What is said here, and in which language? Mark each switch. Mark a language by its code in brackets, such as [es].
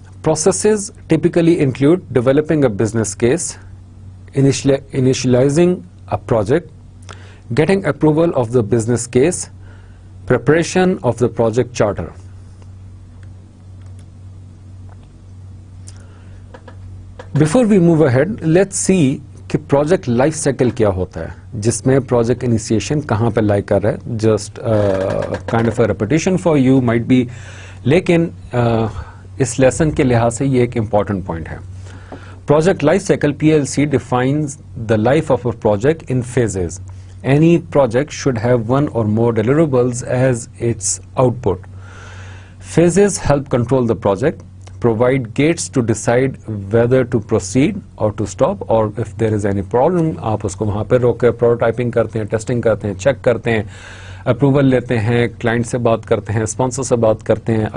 [en] Processes typically include developing a business case, initializing a project, getting approval of the business case, preparation of the project charter. Before we move ahead, let's see [ur] کہ project life cycle کیا ہوتا ہے. جس میں project initiation کہاں پہ like کر رہا ہے. [en] just kind of a repetition for you might be, [ur] لیکن اس لیسن کے لحاظ سے یہ ایک امپورٹنٹ پوائنٹ ہے. [en] Project life cycle PLC defines the life of a project in phases. Any project should have one or more deliverables as its output. Phases help control the project, provide gates to decide whether to proceed or to stop, or if there is any problem, [ur] آپ اس کو وہاں پہ روک کے prototyping کرتے ہیں, [en] testing کرتے ہیں, check کرتے ہیں, اپروول لیتے ہیں, کلائنٹ سے بات کرتے ہیں, اسپانسر سے بات کرتے ہیں.